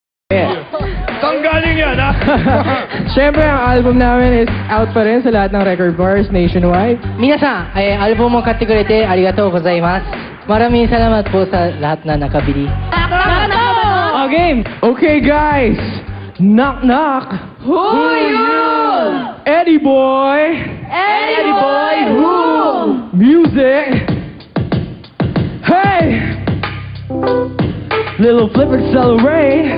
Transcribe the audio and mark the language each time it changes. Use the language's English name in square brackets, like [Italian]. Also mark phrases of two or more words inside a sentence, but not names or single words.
[Filipino] Saan galing yan, ha? Siyempre, ang album namin [English] is out [Filipino] pa rin sa lahat ng record bars nationwide. [Japanese] 皆さん、アルバムを買ってくれてありがとうございます。 [Filipino] Maraming salamat po sa lahat na nakabili. [English] Game! Okay, guys! Knock, knock! Who are you? Eddie Boy! Eddie Boy, who? Music! Hey! Little flip accelerate!